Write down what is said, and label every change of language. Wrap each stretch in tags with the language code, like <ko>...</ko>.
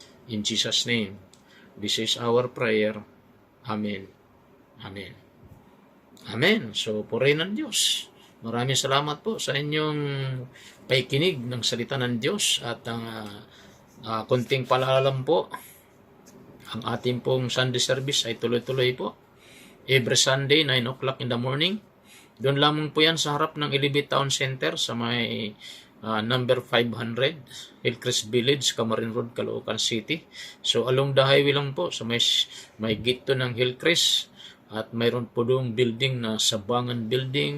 <en>In Jesus' name, this is our prayer. Amen. Amen. Amen.</en> <tl>So, purihin ng Diyos. Maraming salamat po sa inyong paikinig ng salita ng Diyos at ang konting palalam po. Ang ating pong Sunday service ay tuloy-tuloy po.</tl> <en>Every Sunday, 9 o'clock in the morning.</en> <tl>Doon lamang po yan sa harap ng Ilibit Town Center sa may number 500, Hillcrest Village, Camarin Road, Caloocan City. So along the highway lang po, so may gate to ng Hillcrest at mayroon po doong building na Sabangan Building.</tl>